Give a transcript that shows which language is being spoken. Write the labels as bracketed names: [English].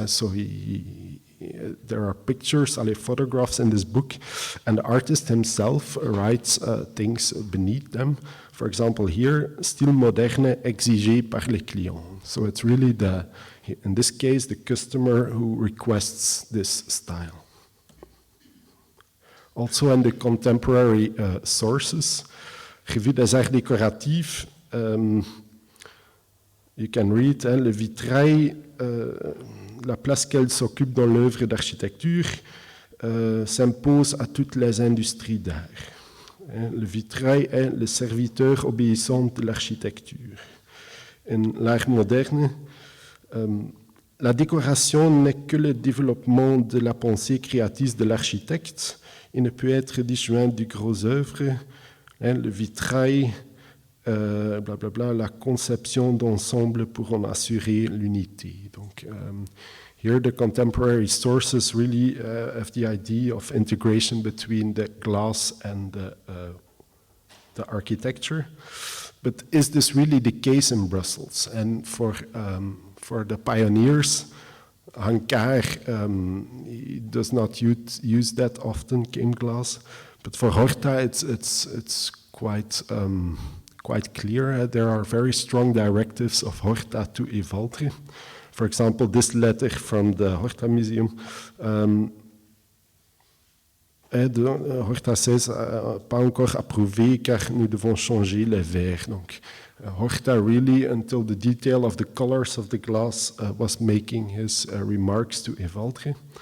[English] So there are pictures, photographs in this book, and the artist himself writes things beneath them. For example, here, [French] style moderne exigé par les clients. [English] So it's really in this case, the customer who requests this style. Also in the contemporary sources, Revue des Arts Décoratifs, you can read, [French] le vitrail, la place qu'elle s'occupe dans l'œuvre d'architecture s'impose à toutes les industries d'art. Le vitrail est le serviteur obéissant de l'architecture. In l'art moderne, la décoration n'est que le développement de la pensée créatrice de l'architecte. Il ne peut être disjoint du gros œuvre. Le vitrail, blablabla, la conception d'ensemble pour en assurer l'unité. Donc, [English] here the contemporary sources really have the idea of integration between the glass and the architecture. But is this really the case in Brussels? And for the pioneers, Hankar, he does not use that often, game glass. But for Horta, it's quite clear. There are very strong directives of Horta to Evaldre. For example, this letter from the Hortamuseum. [French] Horta says, pas encore approuvé car nous devons changer les verres. Donc, [English] Horta really, until the detail of the colors of the glass, was making his remarks to Evaldre.